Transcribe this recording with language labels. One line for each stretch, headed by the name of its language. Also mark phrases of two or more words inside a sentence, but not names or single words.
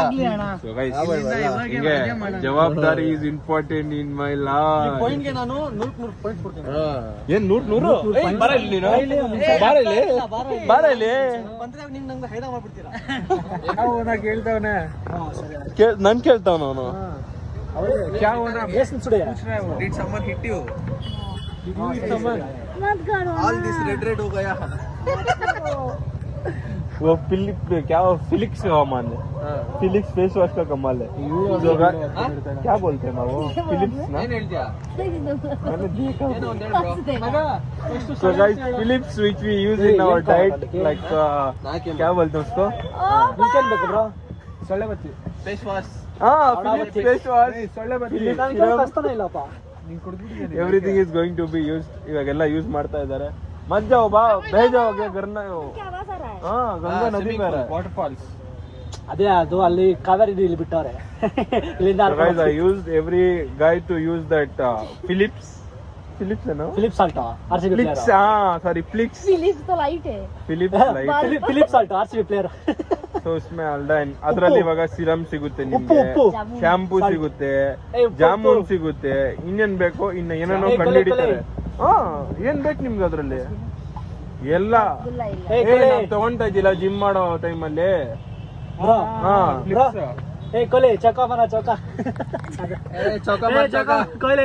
Kannada: ಹಿಂಗೆ ಜವಾಬ್ದಾರಿ
English: is important in my life.
Kannada: ಪಾಯಿಂಟ್ಗೆ ನಾನು 100 ಪಾಯಿಂಟ್ಸ್ ಕೊಡ್ತೀನಿ. ಏನ್ 100 ಬಾರ ಇಲ್ಲಿ ನಂಗೆ ಹೈದ ಮಾಡ್ಬಿಡ್ತೀರಾ? ಕೇಳ್ತಾವನೆ, ನನ್ ಕೇಳ್ತಾವ ಅವನು.
English: Did someone hit you? All this red
Hindi: हो गया. वो क्या फिलिक्स का कमाल है, फिलिक्स
English: face wash
Hindi: का कमाल है। क्या बोलते हैं वो फिलिप्स ना, मैंने देखा।
English: So guys, Philips which we use in our diet, like
Hindi: क्या बोलते हैं उसको,
Kannada: ಸೊಳ್ಳೆ ಬತ್ತಿ
English: face wash, Philips face wash, everything is going to be used.
Kannada: ಇವಾಗೆಲ್ಲ ಯೂಸ್ ಮಾಡ್ತಾ ಇದ್ದಾರೆ.
Hindi: मत जाओ बा, बह जाओगे करना। गंगा नदी में
English: water falls,
Kannada: ಅದೇ ಅದು ಅಲ್ಲಿ ಕಾವೇರಿ ಇಲ್ಲಿ ಬಿಟ್ಟವ್ರೆ ಇಲ್ಲಿಂದ
English: guys I used every guy to use that Philips
Hindi: है ना,
Kannada: ಫಿಲಿಪ್ ಸಾಲ್ಟ್ ಆರ್ಸಿಬಿ
English: Philips, sorry Philips,
Hindi: फिलिप्स तो लाइट है,
English: Philips light,
Kannada: ಫಿಲಿಪ್ ಸಾಲ್ಟ್ ಆರ್ಸಿಬಿ ಪ್ಲೇಯರ್ so
Hindi: उसमें अल्डाइन
Kannada: ಅದರಲ್ಲಿ ಇವಾಗ ಸಿರಮ್ ಸಿಗುತ್ತೆ, ನಿಮಗೆ ಶಾಂಪೂ ಸಿಗುತ್ತೆ, ಜಾಮೂನ್ ಸಿಗುತ್ತೆ, ಇನ್ನೇನ್ ಬೇಕು ಇನ್ನ ಏನೇನೋ ಕಂಡುಹಿಡಿತಾರೆ. ಏನ್ ಬೇಕು ನಿಮ್ಗೆ ಅದ್ರಲ್ಲಿ ಎಲ್ಲ ತಗೊಂತಾ ಇದ್ದಿಲ್ಲ ಜಿಮ್ ಮಾಡೋ ಟೈಮಲ್ಲಿ. ಕೊಹ್ಲಿ ಚೌಕ ಬನ ಚೌಕ ಕೊಹ್ಲಿ